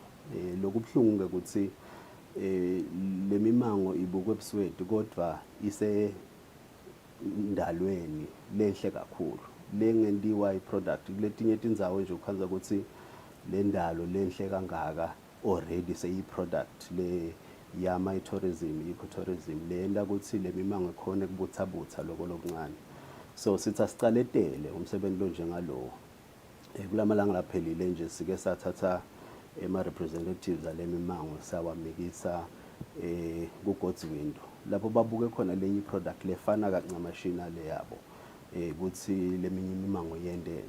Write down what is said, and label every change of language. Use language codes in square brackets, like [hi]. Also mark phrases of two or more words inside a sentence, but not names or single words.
[ss] Lokubhlungu ukuthi le mimango ibukwe ebusweti kodwa ise indalweni lenhle kakhulu lengentiwa iproduct kuletinye tindzawo nje ukhanza ukuthi le ndalo lenhle kangaka already seyi-product le yama i-tourism ecotourism lenta ukuthi le mimango ikhona kubuthabutha loko lokuncane. So sithi asicaletele umsebenzi lo njengalowo kulamalanga laphelile nje sike sathatha ama-representatives ale mimango sawamikisa kuGodswindo lapho babuke khona lenye product lefana kancamashina le yabo ukuthi leminye imimango yendene.